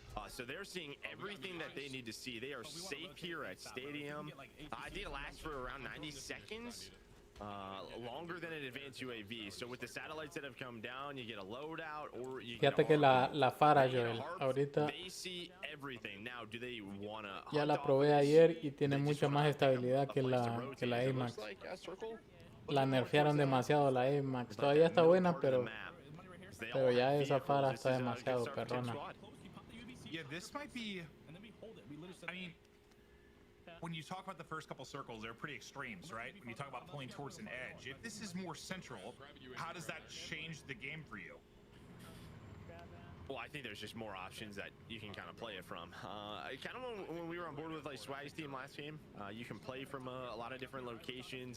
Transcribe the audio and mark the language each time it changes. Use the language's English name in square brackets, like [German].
[English] So they're seeing everything that they need to see. They are safe here at Stadium. I think it lasts for around 90 seconds. Longer than an advanced UAV. So with the satellites that have come down, you get a loadout or you get [Spanish] Fíjate que la Fara, Joel, ahorita [English] they see everything. Now, do they wanna [Spanish] ya la probé ayer y tiene mucha más estabilidad que la AMAX. La nerfearon demasiado la AMAX. Todavía está buena, pero ya esa Fara está demasiado perrona. [English] Yeah, this might be. I mean, when you talk about the first couple circles, they're pretty extremes, right? When you talk about pulling towards an edge, if this is more central, how does that change the game for you? Well, I think there's just more options that you can kind of play it from. Kind of when we were on board with like Swag's team last game, you can play from a lot of different locations.